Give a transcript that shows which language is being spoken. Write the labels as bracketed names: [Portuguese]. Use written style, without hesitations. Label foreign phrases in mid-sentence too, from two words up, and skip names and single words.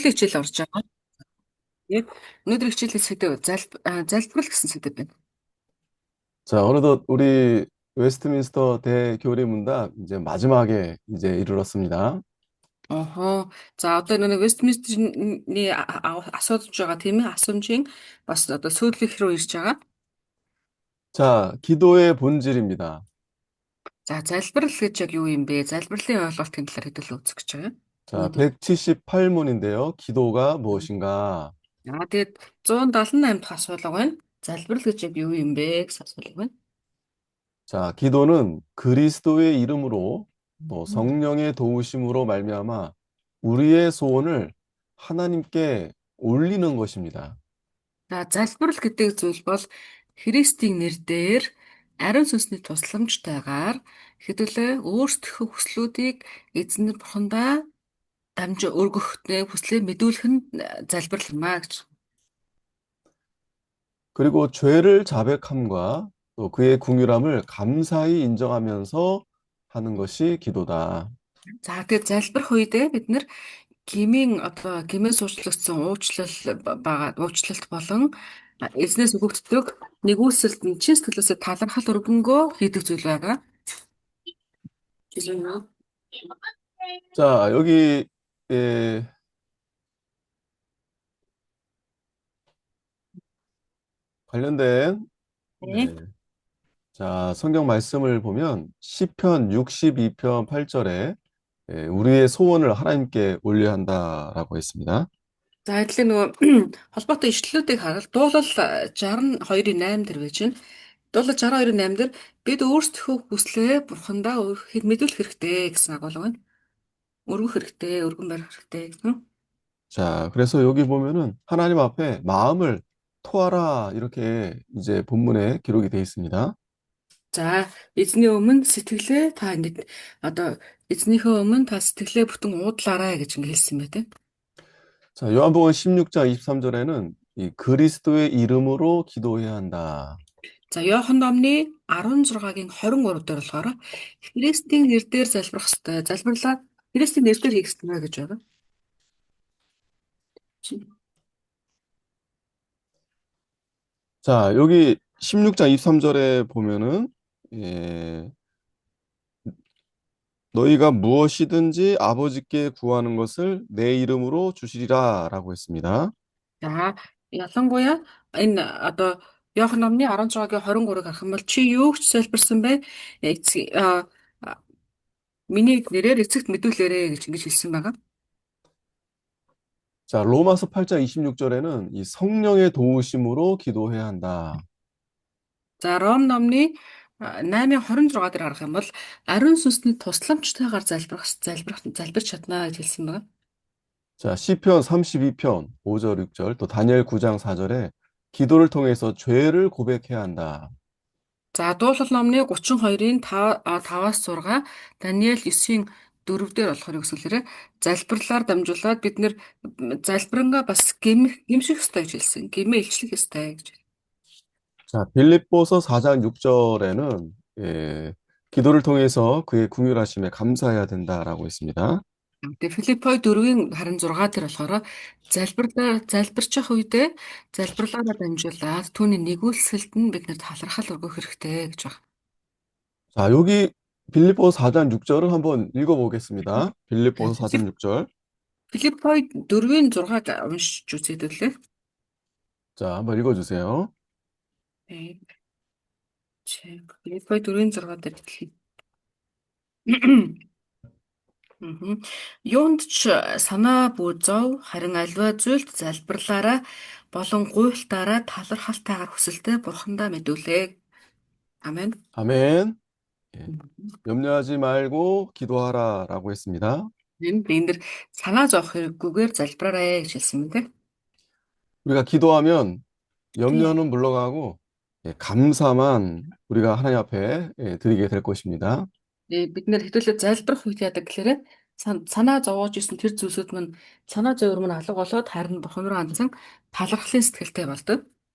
[Mongolian] өнөөдрийн хичээл орж байгаа. Яг өнөөдрийн хичээлийн сэдэв залбирал гэсэн сэдэв байна. [Korean] 자, 어느덧 우리 웨스트민스터 대교리문답 이제 마지막에 이제 이르렀습니다. [Mongolian] Охоо. За одоо нэг Вестминстерний асуудаж байгаа тийм ээ асуумжийн бас одоо сүүлийнх рүү ирж байгаа. [Korean] 자, 기도의 본질입니다. [Mongolian] За залбирал гэж яг юу юм бэ? Залбирлын ойлголтын талаар хэдүүлээ үзэх гэж байгаа. [Korean] 자, [Mongolian] Өнөөдөр. [Korean] 178문인데요. 기도가 무엇인가? [Mongolian] Тэгээд 178 дахь асуулга байна. Залбирал гэж яг юу юм бэ гэсэн асуулга байна. [Korean] 자, 기도는 그리스도의 이름으로 또 성령의 도우심으로 말미암아 우리의 소원을 하나님께 올리는 것입니다. [Mongolian] За залбирал гэдэг зүйл бол Христийн нэрээр ариун сүнсний тусламжтайгаар хэдүүлээ өөрсдийнхөө хүслүүдийг эзэн бурхандаа дамжаа өргөхтэй хүслээ мэдүүлэх нь залбирал юм аа гэж. [Korean] 그리고 죄를 자백함과 또 그의 궁유함을 감사히 인정하면서 하는 것이 기도다. [Mongolian] За тэгээд залбирх үедээ бид нэр гмийн одоо гмээс уучлагдсан уучлалт болон эзнээс өгөгддөг нэгүсэлд нь чин сэтгэлээсээ талархал өргөнгөө хийдэг зүйл байгаа. [Korean] 자, 여기 에, 관련된 네. 자, 성경 말씀을 보면 시편 62편 8절에 우리의 소원을 하나님께 올려야 한다라고 했습니다. [Mongolian] За адилхан нөгөө холбоотой ишлэлүүдийг хараад дуулал 62:8 дээр байж байна. Дуулал 62:8 дээр бид өөрсдийнхөө хүслээ бурхандаа мэдүүлэх хэрэгтэй гэсэн агуулга байна. Өргөх хэрэгтэй, өргөн барих хэрэгтэй гэсэн. [Korean] 자, 그래서 여기 보면은 하나님 앞에 마음을 토하라 이렇게 이제 본문에 기록이 되어 있습니다. [Mongolian] За эзний өмнө сэтгэлээ та ингэж одоо эзнийхээ өмнө та сэтгэлээ бүтэн уудлаарай гэж ингэ хэлсэн байдаг. [Korean] 자, 요한복음 16장 23절에는 이 그리스도의 이름으로 기도해야 한다. [Mongolian] За Иохан номны 16-гийн 23 дээр болохоор Христийн нэрээр залбирах хэрэгтэй. Залбирлаа Христийн нэрээр хийх хэрэгтэй гэж байгаа. [Korean] 자, 여기 16장 23절에 보면은 너희가 무엇이든지 아버지께 구하는 것을 내 이름으로 주시리라라고 했습니다. [Mongolian] За ялангуяа энэ одоо Иохан номны 16-гийн 23-ыг харах юм бол чи юу ч залбирсан бай миний нэрээр эцэгт мэдүүлээрэ гэж ингэж хэлсэн байгаа. [Korean] 자, 로마서 8장 26절에는 이 성령의 도우심으로 기도해야 한다. [Mongolian] За Ром номны 8:26 дээр харах юм бол ариун сүнсний тусламжтайгаар залбирч чадна гэж хэлсэн байна. [Korean] 자, 시편 32편 5절 6절 또 다니엘 9장 4절에 기도를 통해서 죄를 고백해야 한다. [Mongolian] За дуулал номны 32-ын 5-аас 6, Даниэл 9-ийн 4 дээр болохоор өгсөлөөрэ залбирлаар дамжуулаад бид нэр залбирангаа бас гимших ёстой гэж хэлсэн. Гимээ илчлэх ёстой гэж. [Korean] 자, 빌립보서 4장 6절에는 기도를 통해서 그의 긍휼하심에 감사해야 된다라고 했습니다. [Mongolian] Тэгээ Филиппой 4-ийн 26 дээр болохоор залбирчих үедээ залбирлаараа дамжуулаад түүний нэгүүлсэлд нь бид нэр талархал өргөх хэрэгтэй гэж байна. [Korean] 자, 여기 빌립보서 4장 6절을 한번 읽어보겠습니다. 빌립보서 4장 6절. [Mongolian] Филиппой 4-ийн 6-аг уншиж үзээдүүлээ. [Korean] 자, 한번 읽어주세요. 네. [Mongolian] Филиппой 4-ийн 6 дээр хэлье. Юунд ч санаа бүү зов харин альва зүйлд залбирлаараа болон гуйлтаараа талархалтайгаар хүсэлтэй бурхандаа мэдүүлээ. Амен. [Korean] 아멘. 예, 염려하지 말고 기도하라라고 했습니다. [Mongolian] Энд санаа зовох хэрэггүйгээр залбираарай гэж хэлсэн мэт. [Korean] 우리가 기도하면 염려는 물러가고 감사만 우리가 하나님 앞에 드리게 될 것입니다. [Mongolian] Бид нэр хэдүүлээ залбирах үед яадаг гэхээр санаа зовоож исэн тэр зүйлсүүд мань санаа зовөр мань алга болоод харин бурхан руу хандсан талархлын сэтгэлтэй болдог.